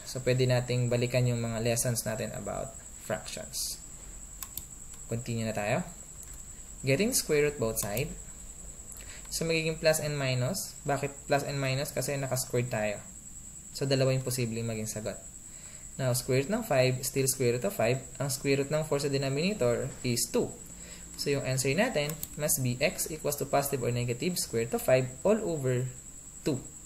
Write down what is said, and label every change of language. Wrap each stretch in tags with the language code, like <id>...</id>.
<tl>So, pwede nating balikan yung mga lessons natin about fractions. Continue na tayo.</tl> <en>Getting square root both side.</en> <tl>So, magiging plus and minus. Bakit plus and minus? Kasi naka-squared tayo. So, dalawa yung posibleng maging sagot.</tl> <en>Now, square root ng 5, still square root of 5.</en> <tl>Ang square root ng 4 sa denominator is 2.</tl> <en>So, yung answer natin must be x equals to positive or negative square root of 5 all over 2.</en>